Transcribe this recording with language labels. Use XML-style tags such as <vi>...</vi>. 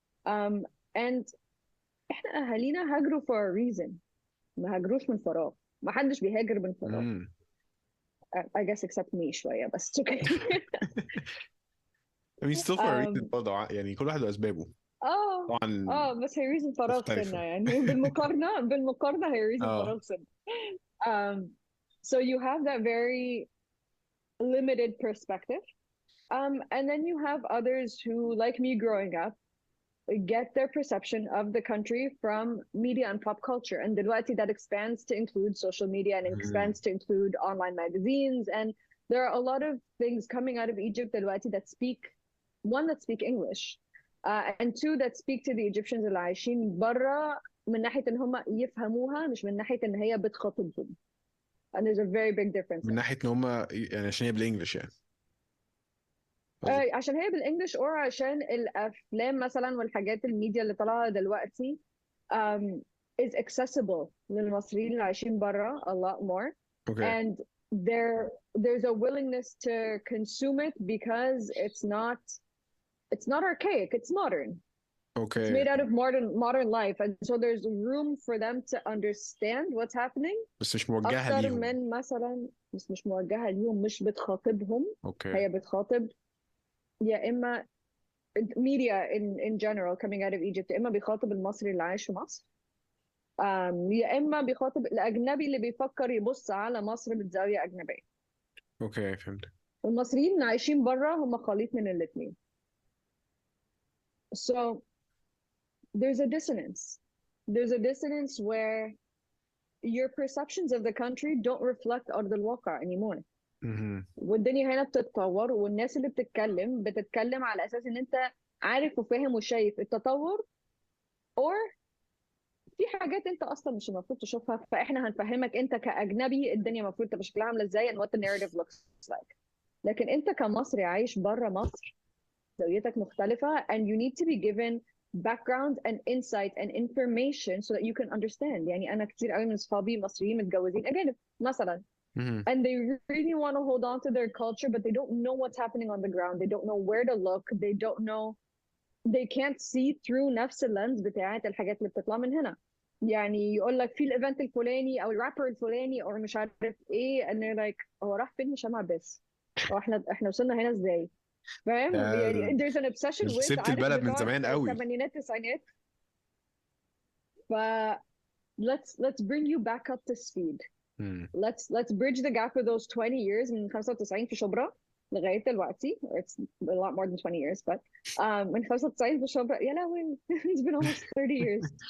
<ar>um, and احنا اهالينا هاجروا</ar> <en>for a reason،</en> <ar>ما هاجروش من فراغ، ما حدش بيهاجر من فراغ. امم</ar> <en>I guess except me</en> <ar>شوية بس</ar> <en>it's okay. I mean still for a reason um,</en> <ar>برضه يعني كل واحد واسبابه اه طبعا بس هي reason فراغ سنة مختلفة. يعني. بالمقارنة هي reason اه فراغ سنة.</ar> <en>um, so you have that very limited perspective. And then you have others who, like me growing up, get their perception of the country from media and pop culture. And دلوقتي that expands to include social media and it expands to include online magazines. And there are a lot of things coming out of Egypt دلوقتي that speak, one, that speak English, and two, that speak to the Egyptians</en> <ar>اللي عايشين برا من ناحية إن هم يفهموها، مش من ناحية إن هي بتخاطبهم.</ar> <en>And there's a very big difference</en> <ar>من</ar> <en>there.</en> <ar>ناحية ان هم يعني عشان هي بالانجلش يعني قصدك. عشان هي بالانجلش، او عشان الافلام مثلا والحاجات الميديا اللي طالعه دلوقتي um,</ar> <en>is accessible</en> <ar>للمصريين اللي عايشين برا</ar> <en>a lot more.</en> <ar>اوكي</ar> <en>And there's a willingness to consume it because it's not archaic, it's modern. It's</en> <ar>اوكي</ar> <en>made out of modern life, and so there's room for them to understand what's happening</en> <ar>بس مش موجهة اكتر ليهم. من مثلا مش موجهه ليهم، مش بتخاطبهم. اوكي هي بتخاطب يا اما</ar> <en>media in general coming out of Egypt،</en> <ar>يا اما بيخاطب المصري اللي عايش في مصر، يا اما بيخاطب الاجنبي اللي بيفكر يبص على مصر بزاويه اجنبيه. اوكي فهمت. والمصريين اللي عايشين بره هم خليط من الاثنين.</ar> <en>So there's a dissonance. There's a dissonance where your perceptions of the country don't reflect</en> <ar>أرض الواقع</ar> <en>anymore. مهم.</en> <ar>والدنيا هنا بتتطور، والناس اللي بتتكلم على أساس إن أنت عارف وفاهم وشايف التطور،</ar> <en>or</en> <ar>في حاجات انت اصلا مش المفروض تشوفها، فاحنا هنفهمك انت كاجنبي الدنيا المفروض تبقى شكلها عامله ازاي</ar> <en>and what the narrative looks like.</en> <ar>لكن انت كمصري عايش بره مصر، زاويتك مختلفه</ar> <en>and you need to be given background and insight and information so that you can understand.</en> <ar>يعني انا كتير قوي من اصحابي مصريين متجوزين اجانب مثلا، مهم.</ar> <en>and they really want to hold on to their culture but they don't know what's happening on the ground. They don't know where to look. They don't know, they can't see through</en> <ar>نفس اللينز بتاعت الحاجات اللي بتطلع من هنا. يعني يقول لك في الايفنت الفلاني او الرابر الفلاني او مش عارف ايه،</ar> <en>and they're like</en> <ar>هو راح فين هشام عباس؟ هو احنا وصلنا هنا ازاي؟ فاهم يعني</ar> <en>there's an obsession with</en> <ar>سبت عارف البلد من بتوع زمان قوي. الثمانينات التسعينات.</ar> <en>ف let's bring you back up to speed. مم. Let's bridge the gap of those 20 years</en> <ar>من 95 في شبرا لغاية دلوقتي.</ar> <en>It's a lot more than 20 years, but</en> <ar>من 95 في شبرا يا لهوي</ar> <en>it's been almost 30 years.</en>